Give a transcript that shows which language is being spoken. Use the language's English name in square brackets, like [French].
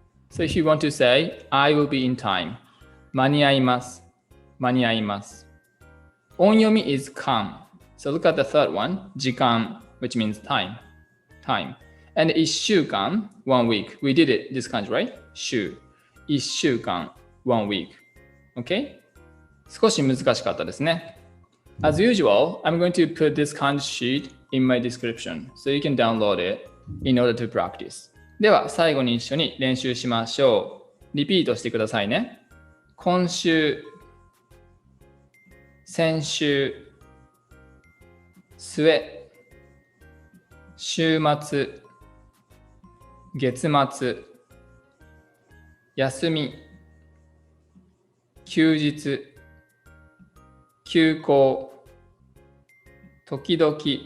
[English] So if you want to say, I will be in time. [Japanese] 間に合います [English] 音読み is 間 So look at the third one. 時間 which means time. And 1週間 1 week. We did it this kanji, right? 週1週間 1 week. Okay? [Japanese] 少し難しかったですね。 [English] As usual, I'm going to put this kanji sheet in my description so you can download it in order to practice. [Japanese] では最後に一緒に練習しましょう。リピートしてくださいね。今週、先週、末、週末、月末、休み、休日、休校、時々、